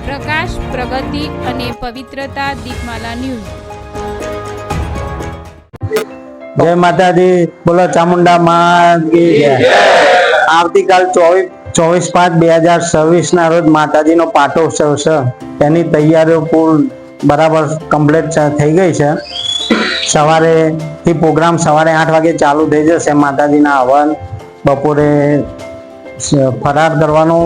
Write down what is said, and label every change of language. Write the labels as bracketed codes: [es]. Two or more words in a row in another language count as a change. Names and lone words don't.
[gu] પ્રકાશ, પ્રગતિ અને પવિત્રતા દીપમાલા ન્યૂઝ। [hi] जय माता दी, बोलो चामुंडा माँ की जय। [gu] આવતીકાલ 24/5/2026 ના રોજ માતાજી નો પાટોત્સવ છે। તેની તૈયારીઓ પૂર્ણ બરાબર કમ્પ્લીટ થઈ ગઈ છે। સવારે થી પ્રોગ્રામ સવારે 8 વાગે ચાલુ થઈ જશે। માતાજીના હવન, બપોરે ફરાર કરવાનો।